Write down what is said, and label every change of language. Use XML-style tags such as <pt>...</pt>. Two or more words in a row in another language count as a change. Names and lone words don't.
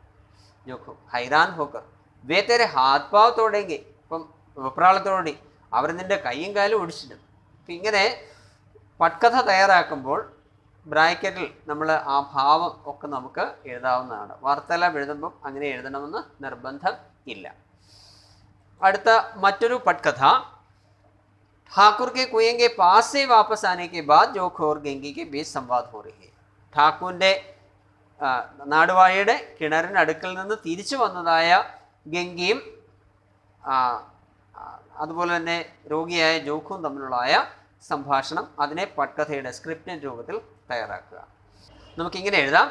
<hi>जोखू हैरान होकर वे तेरे हाथ पाँव तोड़ेंगे,</hi> <ml>ഇപ്പം വെപ്രാളത്തോടെ അവർ നിൻ്റെ കൈയും കാലും ഒടിച്ചിടും. അപ്പം ഇങ്ങനെ പട്കഥ തയ്യാറാക്കുമ്പോൾ ബ്രാക്കറ്റിൽ നമ്മൾ ആ ഭാവം ഒക്കെ നമുക്ക് എഴുതാവുന്നതാണ്. വാർത്തയെല്ലാം എഴുതുമ്പം അങ്ങനെ എഴുതണമെന്ന് നിർബന്ധം ഇല്ല. അടുത്ത മറ്റൊരു പട്കഥ.</ml> <hi>ठाकुर के कुएं के पास से वापस आने के बाद जोखु और गंगी के बीच संवाद हो रही है.</hi> <ml>ഠാക്കൂറിൻ്റെ നാടുവാഴിയുടെ കിണറിനടുക്കൽ നിന്ന് തിരിച്ചു വന്നതായ ഗംഗയും അതുപോലെ തന്നെ രോഗിയായ ജോഖുവും തമ്മിലുള്ളതായ സംഭാഷണം, അതിനെ പട്കഥയുടെ സ്ക്രിപ്റ്റിൻ്റെ രൂപത്തിൽ തയ്യാറാക്കുക. നമുക്കിങ്ങനെ എഴുതാം.</ml>